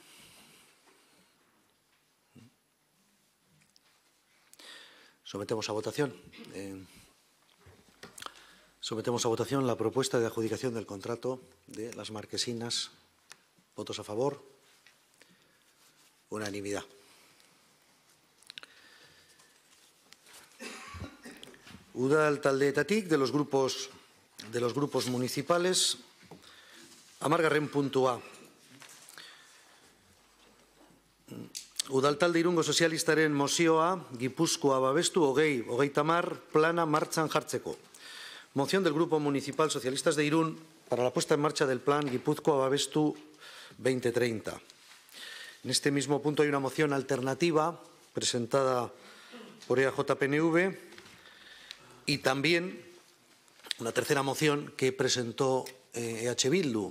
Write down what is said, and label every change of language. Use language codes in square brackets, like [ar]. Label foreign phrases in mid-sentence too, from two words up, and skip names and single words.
[es] Sometemos a votación. Sometemos a votación la propuesta de adjudicación del contrato de las marquesinas. ¿Votos a favor? Unanimidad. [eu] Udal taldeetatik [es] de los grupos municipales. [eu] Hamargarren puntua. Udal talde Irungo sozialistaren mozioa Gipuzkoa babestu 2030 plana martxan jartzeko. [es] Moción del Grupo Municipal Socialistas de Irún para la puesta en marcha del plan Gipuzkoa babestu 2030. En este mismo punto hay una moción alternativa presentada por EAJ-PNV y también una tercera moción que presentó EH Bildu.